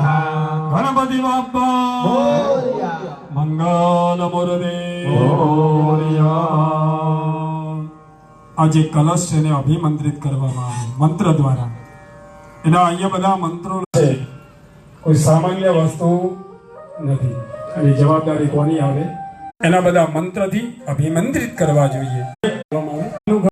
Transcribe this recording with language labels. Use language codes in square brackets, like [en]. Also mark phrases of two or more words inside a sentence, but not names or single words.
[mr] गणपति बाप्पा मंगल मूर्ते [gu] આજ કળશ ને અભિમંત્રિત કરવામાં આવ્યો મંત્ર દ્વારા। એના અહીંયા બધા મંત્રો છે, કોઈ સામાન્ય વસ્તુ નથી। અને જવાબદારી કોની આવે? એના બધા મંત્રથી અભિમંત્રિત કરવા જોઈએ।